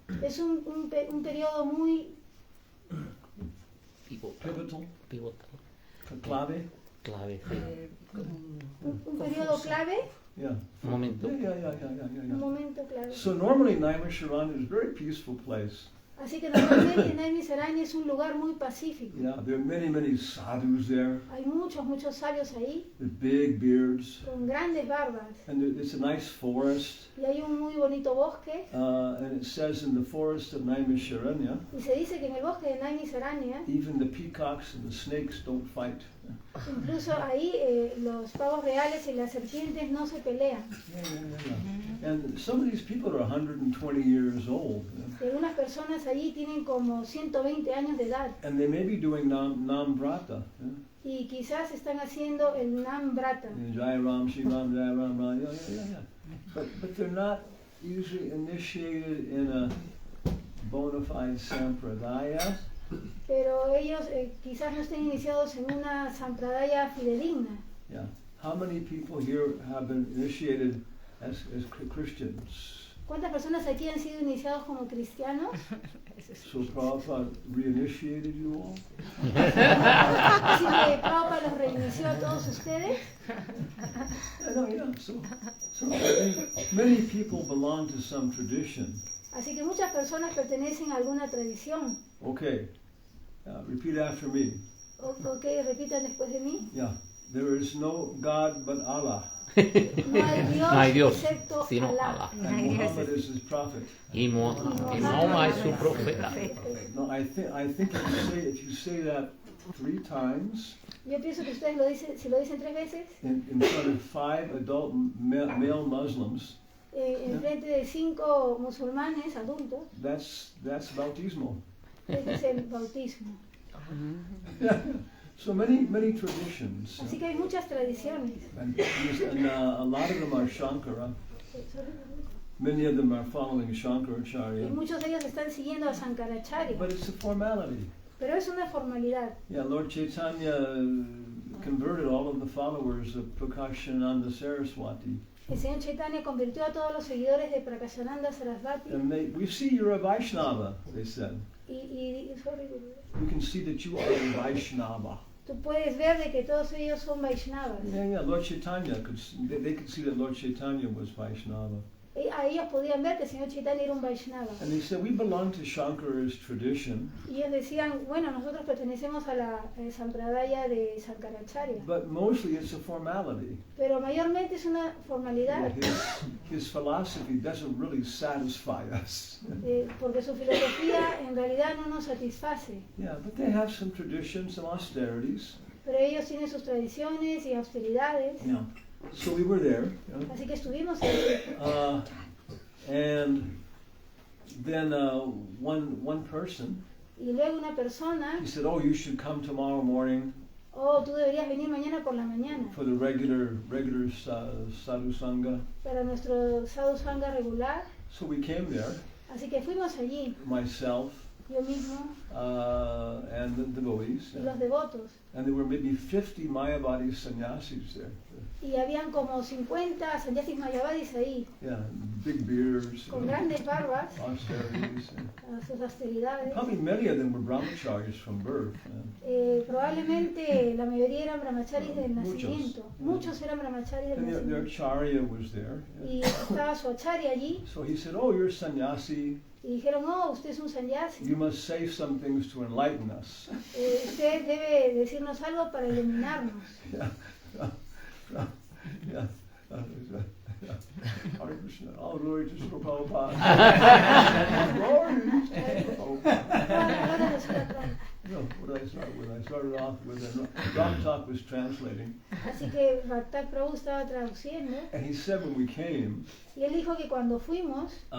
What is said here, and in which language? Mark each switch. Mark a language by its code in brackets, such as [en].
[es] Es un periodo muy [en] Pivotal. [es] Clave. Clave. un periodo clave, [en] Yeah. [es] Momento. [en] Yeah. [es] un momento clave. [en] So normally Naimisharanya is a very peaceful place. [es] Así que normalmente Naimisaranya es un lugar muy pacífico. [en] Yeah, there are many sadhus there [es] Hay muchos sabios ahí [en] with big beards, [es] con grandes barbas [en] and it's a nice forest. [es] y hay un muy bonito bosque [en] And it says in the forest of Naimisharanya, [es] y se dice que en el bosque de Naimisaranya [en] even the peacocks and the snakes don't fight. [es] incluso ahí los pavos reales y las serpientes no se pelean. [en] Yeah. And some of these people are 120 years old. [es] Y algunas personas allí tienen como 120 años de edad [en] And they may be doing Nam Brata. [es] y quizás están haciendo el Nam Brata. [en] Jai Ram, Shri Ram, Jai Ram, Ram. Yeah. But they're not usually initiated in a bona fide sampradaya. [es] Pero ellos quizás no estén iniciados en una sampradaya fidedigna. [en] Yeah. How many people here have been initiated as Christians? [es] ¿Cuántas personas aquí han sido iniciados como cristianos? [en] So Prabhupada reinitiated you all? [es] Así que Prabhupada los reinició a todos ustedes. [en] Yeah. So many people belong to some tradition. [es] Así que muchas personas pertenecen a alguna tradición. [en] Okay. Repeat after me. [es] Ok, repitan después de mí. [en] Yeah. There is no God but Allah. [es] No hay Dios excepto sino Allah. Allah. [en] And Muhammad is his prophet. [es] Y Mahoma es su profeta. [en] No, I think if you say that 3 times [es] Yo pienso que ustedes lo dicen, si lo dicen 3 veces, [en] in front of 5 adult male Muslims, [es] en frente de 5 musulmanes adultos, [en] that's bautismo. [es] ese es el bautismo. [en] Yeah. So many traditions. [es] Así que hay muchas tradiciones. [en] And a lot of them are Shankara. Many of them are following [es] Y [en] Shankaracharya. [es] muchos de ellos están siguiendo a Sankaracharya. [en] But it's a formality. [es] Pero es una formalidad. [en] Yeah, Lord Chaitanya converted all of the followers of Prakashananda Saraswati. [es] El Señor Chaitanya convirtió a todos los seguidores de Prakashananda Sarasvati. [en] And we see you're a Vaishnava, they said. [es] Y [en] We can see that you are a Vaishnava. [es] tú puedes ver de que todos ellos son Vaishnavas. [en] Yeah, Lord Chaitanya, they could see that Lord Chaitanya was Vaishnava. [es] A ellos podían ver que el Señor Chaitanya era un Vaishnava. [en] And they said, we belong to Shankara's tradition, [es] Y ellos decían, bueno, nosotros pertenecemos a la Sampradaya de Sankaracharya. [en] but mostly it's a formality. [es] Pero mayormente es una formalidad, [en] His philosophy doesn't really satisfy us. [es] porque su filosofía en realidad no nos satisface. [en] Yeah, but they have some traditions, some austerities. [es] Pero ellos tienen sus tradiciones y austeridades. [en] Yeah. So we were there, you know, [es] Así que estuvimos ahí. [en] and then one person, [es] Y luego una persona, [en] he said, "Oh, you should come tomorrow morning [es] oh, tú deberías venir mañana por la mañana [en] for the regular sadhu sangha." [es] para nuestro sadhu sangha regular. [en] So we came there, [es] Así que fuimos allí, [en] myself [es] yo mismo [en] and the devotees, [es] y los devotos. [en] and there were maybe 50 Mayavadi sannyasis there. [es] Y habían como 50 sannyasis mayavadis ahí, [en] Yeah, big beards, [es] con grandes barbas, [en] austerities. [es] sus austeridades. [en] Probably many of them were brahmacharis from birth. [es] Probablemente la mayoría eran brahmacharis del Muchos. nacimiento. Muchos eran brahmacharis del [en] And their [es] nacimiento. [en] acharya was there. [es] Y estaba su acharya allí. [en] So he said, "Oh, you're a sannyasi. [es] Y dijeron, oh, usted es un sannyasi. [en] You must say some things to enlighten us." [es] Usted debe decirnos algo para iluminarnos. [en] Yeah. Hare Krishna. All glory to Srila Prabhupada. Glory to Srila Prabhupada. No, what did I start with? I started off with Ram Talk was translating, [es] Así que Bhaktak Prabhu estaba traduciendo. [en] and he said when we came, Y él dijo que cuando fuimos,